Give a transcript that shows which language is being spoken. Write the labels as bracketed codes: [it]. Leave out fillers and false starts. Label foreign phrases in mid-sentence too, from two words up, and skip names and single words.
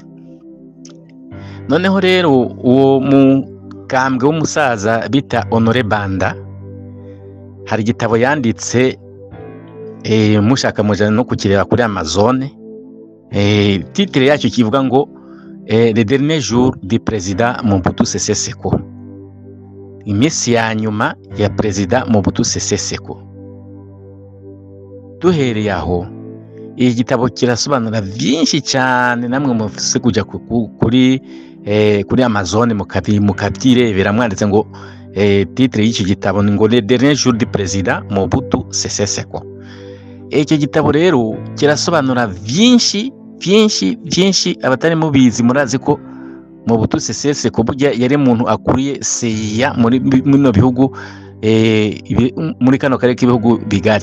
[rw] Noneho rero uwo mukambwe w'umusaza bita Honore Banda hari igitabo yanditse, mushaka mujana no kukireba kuri Amazon. Titre yacyo kivuga ngo [fr] le dernier jour du président Mobutu Sese Seko, [rw] iminsi ya nyuma ya perezida Mobutu Sese Seko. Duhereye aho, iki gitabo kirasobanura byinshi cyane, namwe mufise kujya kuri Amazon mukabyirebera, mwanditse ngo titre y'iki gitabo ni ngo [fr] le dernier jour du président Mobutu Sese Seko. [rw] Icyo gitabo rero kirasobanura byinshi abatari mubizi. Murazi ko Mobutu Sese Seko burya yari umuntu akuriye CIA muri bino bihugu, muri kano karere k'ibihugu bigari.